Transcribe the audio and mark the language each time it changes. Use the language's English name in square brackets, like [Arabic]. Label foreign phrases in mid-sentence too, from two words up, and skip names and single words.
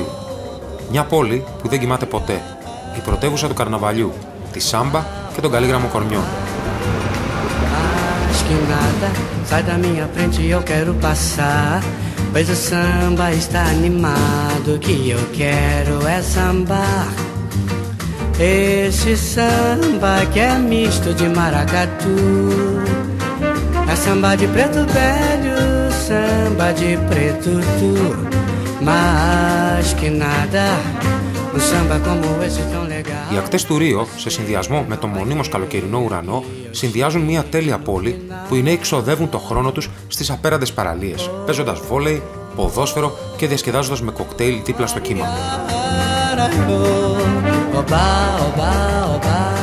[Greek] Μια πόλη που δεν κοιμάται ποτέ. Η πρωτεύουσα του καρναβαλιού, τη σάμπα και των καλήγραμμων κορμιών. [Portuguese] Esse samba que é misto de maracatu, é samba de preto velho, samba de preto tu, mas que nada, um samba como esse tão legal. [Greek] Οι ακτές του Ρίο, σε συνδυασμό με τον μονίμως καλοκαιρινό ουρανό, συνδυάζουν μια τέλεια πόλη που οι νέοι ξοδεύουν το χρόνο τους στις απέραντες παραλίες, παίζοντας βόλεϊ, ποδόσφαιρο και διασκεδάζοντας με κοκτέιλ δίπλα στο κύμα. [Portuguese] Oba, oba, oba.